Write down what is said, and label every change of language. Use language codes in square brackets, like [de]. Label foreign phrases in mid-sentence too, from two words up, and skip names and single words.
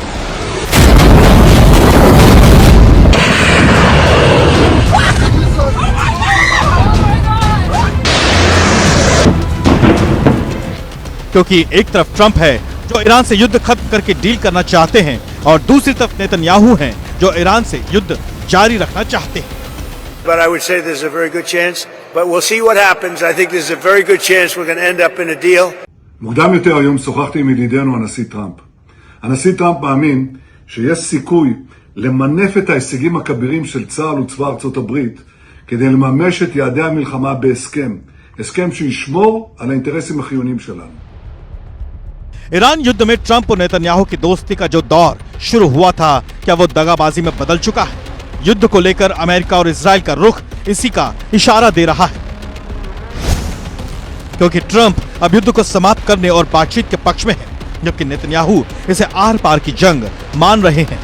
[hi] क्योंकि एक तरफ ट्रंप है जो ईरान से युद्ध खत्म करके डील करना चाहते हैं और दूसरी तरफ नेतन्याहू हैं जो ईरान से युद्ध जारी रखना चाहते हैं। [en] But I would say there's a very good chance, but we'll see what happens. I think there's a very good chance we're going to end up in a deal. [he] מוקדם יותר היום שוחחתי עם ידידנו הנשיא טראמפ. הנשיא טראמפ מאמין שיש סיכוי למנף את ההישגים הכבירים של צה"ל וצבא ארצות הברית כדי לממש את יעדי המלחמה בהסכם. הסכם שישמור על האינטרסים החיוניים שלנו. [hi] ईरान युद्ध में ट्रंप और नेतन्याहू की दोस्ती का जो दौर शुरू हुआ था, क्या वो दगाबाजी में बदल चुका है? युद्ध को लेकर अमेरिका और इजराइल का रुख इसी का इशारा दे रहा है, क्योंकि ट्रंप अब युद्ध को समाप्त करने और बातचीत के पक्ष में है, जबकि नेतन्याहू इसे आर पार की जंग मान रहे हैं।